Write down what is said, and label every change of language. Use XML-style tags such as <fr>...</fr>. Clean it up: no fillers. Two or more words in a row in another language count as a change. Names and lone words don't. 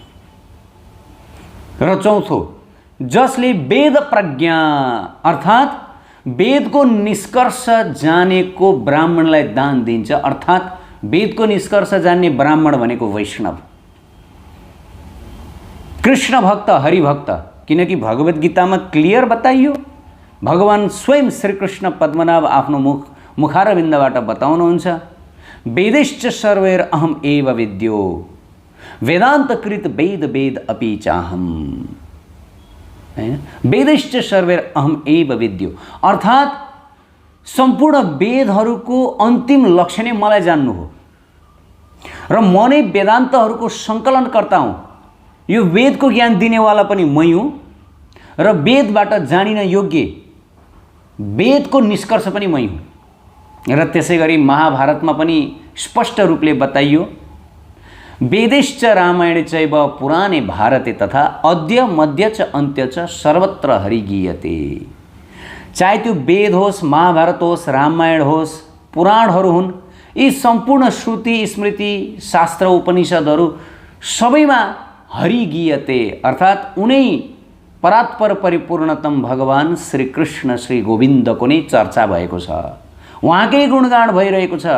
<ne>र चौथो, जसले वेद प्रज्ञा अर्थात् वेदको निष्कर्ष जानेको ब्राह्मणलाई दान दिन्छ, अर्थात् वेदको निष्कर्ष जान्ने ब्राह्मण भनेको वैष्णव, कृष्ण भक्त, हरिभक्त। किनकि भगवत गीतामा क्लियर बताइयो, भगवान स्वयं श्रीकृष्ण पद्मनाभ आफ्नो मुखारविन्दबाट बताउनुहुन्छ,</ne> <sa>वेदैश्च सर्वैर अहम एव विद्यो वेदान्तकृत वेद अपि चाहम। वेदैश्च सर्वैर अहम एव विद्यो</sa> <ne>अर्थात् सम्पूर्ण वेदहरूको अन्तिम लक्ष्य नै मलाई जान्नु हो र म नै वेदान्तहरूको सङ्कलनकर्ता हुँ। यो वेदको ज्ञान दिनेवाला पनि मै हुँ र वेदबाट जानिन योग्य वेदको निष्कर्ष पनि मै हुँ। र त्यसै गरी महाभारतमा पनि स्पष्ट रूपले बताइयो,</ne> <sa>वेदैश्च रामायणे चैव पुराणे भारते तथा अद्य मध्य च अन्त्य च सर्वत्र हरिगीयते।</sa> <ne>चाहे त्यो वेद होस्, महाभारत होस्, रामायण होस्, पुराणहरू हुन्, यी सम्पूर्ण श्रुति स्मृति शास्त्र उपनिषदहरू सबैमा हरिगीयते अर्थात् उनै परात्पर परिपूर्णतम भगवान श्री कृष्ण श्री गोविन्दको नै चर्चा भएको छ, उहाँकै गुणगान भइरहेको छ।</ne>